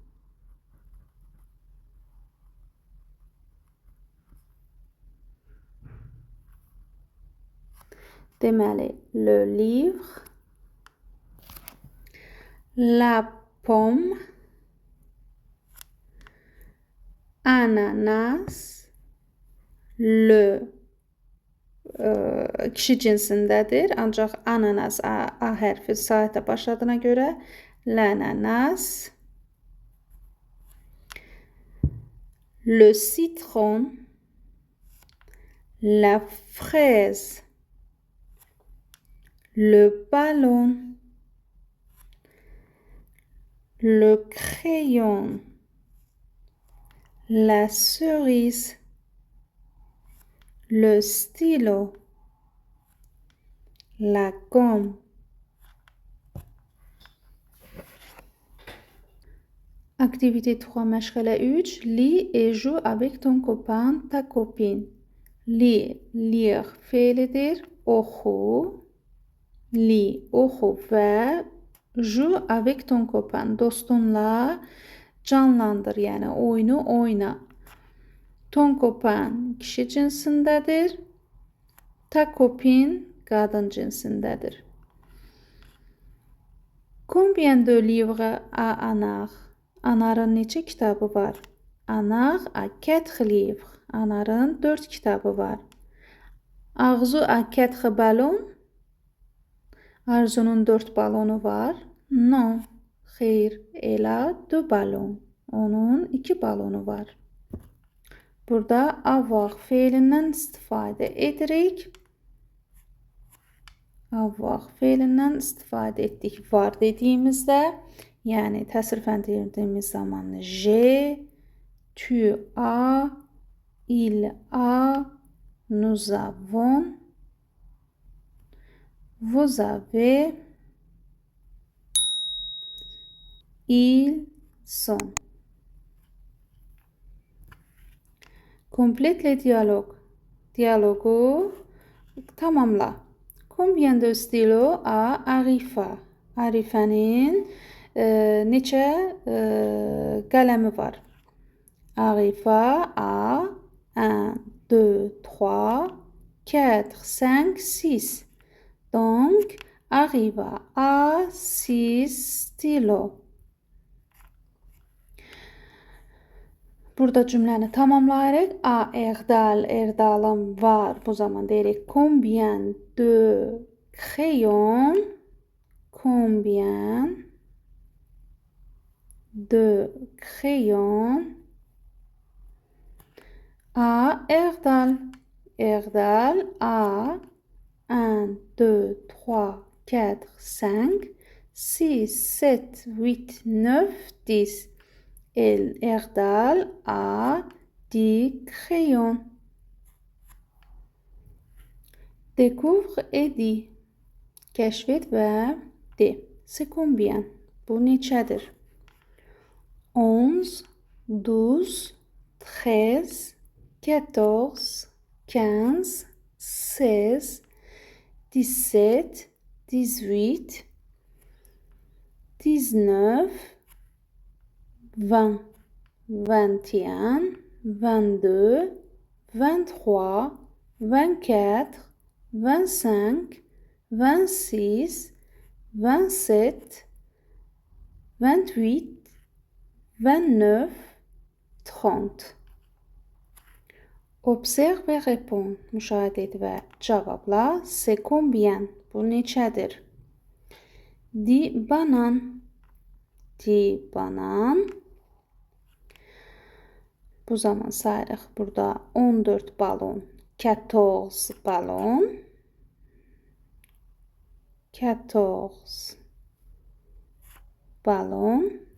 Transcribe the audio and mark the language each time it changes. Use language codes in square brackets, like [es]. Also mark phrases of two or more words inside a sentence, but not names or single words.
[az] Deməli, [fr] le livre, la pomme, ananas, le [az] kişi cinsindədir. Ancaq ananas a hərfi saitə başladığına görə [fr] l'ananas, le citron, la fraise, le ballon, le crayon, la cerise, le stylo, la gomme. [az] Activité 3 məşğələ 3. [fr] Lis et joue avec ton copain, ta copine. [az] Lis, lire feilidir. Oxu. [fr] Lis, [az] oxu və [fr] joue avec ton copain. [az] Dostunla canlandır, yəni oyunu oyna. [fr] Ton copain [az] kişi cinsindədir. [fr] Ta copine [az] qadın cinsindədir. [fr] Combien de livres a Anar? [az] Anarın neçə kitabı var? [fr] Anar a 4 livres. [az] Anarın 4 kitabı var. [fr] Arzu a 4 ballons. [az] Arzunun 4 balonu var. Non. Xeyr. [fr] Elle a 2 ballons. [az] Onun 2 balonu var. Burada avoir feilindən istifadə edirik. Avoir feilindən istifadə etdik. Var dediyimizdə, yəni təsrifləndirdiyimiz zaman [fr] j'ai, tu as, il a, nous avons, vous avez, ils sont. Complète les dialogues. [az] Diyaloqu tamamla. [fr] Combien de stylo a Arifə? [az] Arifənin neçə qələmi var? [fr] Arifə a 1, 2, 3, 4, 5, 6. Donc, Arifə a 6 stylo. [az] Burada cümləni tamamlayırıq. A Erdalım var. Bu zaman deyirik [fr] combien de crayon? Combien de crayon a Erdal? Erdal a 1, 2, 3, 4, 5, 6, 7, 8, 9, 10. Erdal a 10 crayons. Découvre et dis. [az] Keşfet və de. [fr] C'est combien? [az] Bu neçədir? 11, 12, 13, 14, 15, 16, 17, 18, 19, 20, 21, 22, 23, 24, 25, 26, 27, 28, 29, 30. [fr] Observe et réponds. [az] Müşahidə et və cavabla. [fr] C'est combien? [az] Bu neçədir? [fr] Di banan. Di banan. [az] Bu zaman sayırıq. Burada 14 balon. 14 balon. 14 balon.